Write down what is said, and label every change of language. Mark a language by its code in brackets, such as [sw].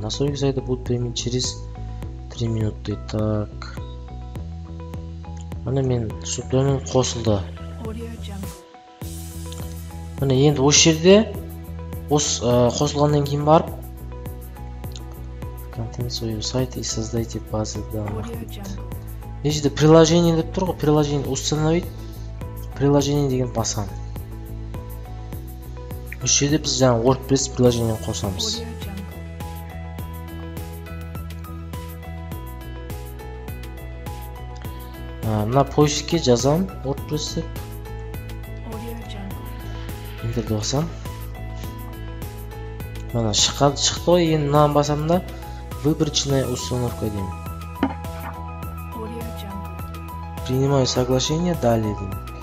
[ru] Настройки сайта будут применить через 3 минуты. Так. [kk] Мына мен субдомен қосылды. [en] Audio Jungle. [kk] Мына енді осы жерде қосылғаннан кейін барып [ru] контент своего сайта и создайте базы данных. [en] Audio Jungle. [kk] Мына жерде приложение деп тұр ғой, [ru] приложение установить. [kk] Приложение деген басам. Осы жерде біз жаңа WordPress приложениені қосамыз. [en] Audio Jungle. [kk] Мына поискке жазам WordPress деп. [en] Audio Jungle. [kk] Интерді басам. Мына шықты ғой, енді мынаны басам да [ru] выборочная установка [kk] деймін. [en] Audio Jungle. [ru] Принимаю соглашение, далее [kk] деймін.